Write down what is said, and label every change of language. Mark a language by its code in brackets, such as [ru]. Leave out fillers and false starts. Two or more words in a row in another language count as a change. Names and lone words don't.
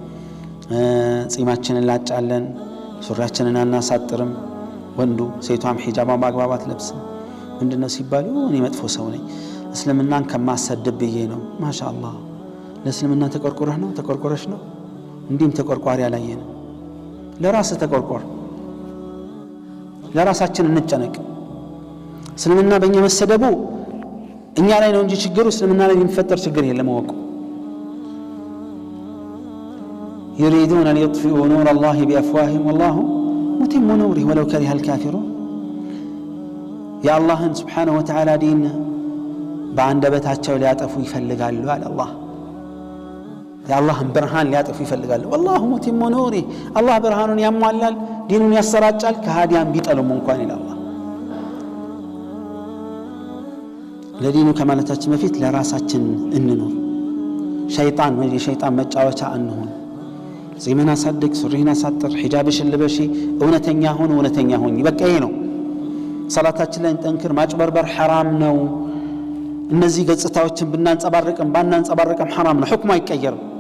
[am] ጺማችንን ላጫለን ሱሪያችንን አናሳጥርም ወንዱ ሴቷም ሒጃባን በአግባብ አትለብስም ምንድነው ሲባሉ እኔ መጥፎ ሰው ነኝ እስልምናን ከማሰደብ ብዬ ነው ማሻአላህ ለእስልምና ተቆርቆረህ ነው ተቆርቆረሽ ነው እንዲህም ተቆርቋሪ አላየንም ለራስህ ተቆርቆር ለራሳችን እንጨነቅ እስልምና በእኛ መሰደቡ እኛ ላይ ነው እንጂ ችግሩ እስልምና ላይ የሚፈጠር ችግር የለም ወቁ [ar] يريدون أن يطفئوا نور الله بأفواههم والله متم نوره ولو كره الكافرون يا الله سبحانه وتعالى دين [am] በአንደበታቸው ሊያጠፉ ይፈልጋሉ አለ አላህ የአላህን ብርሃን ሊያጠፉ ይፈልጋሉ [ar] والله متم نوره [am] አላህ ብርሃኑን ያሟላል ዲኑን ያሰራጫል ከሃዲያን ቢጠሉም እንኳን ይላል አላህ ለዲኑ ከማለታችን በፊት ለራሳችን እንኖር ሸይጣን ወይ የሸይጣን መጫወቻ አንሆን ጺምን አሳድግ ሱሪህን አሳጥር ሒጃብሽን ልበሺ እውነተኛ ሁን በቃ ይሄ ነው ሰላታችን ላይ እንጠንክር ማጭበርበር ሐራም ነው እነዚህ ገጽታዎችን ባናንጸባርቅም ሐራም ነው ሁክሙ አይቀየርም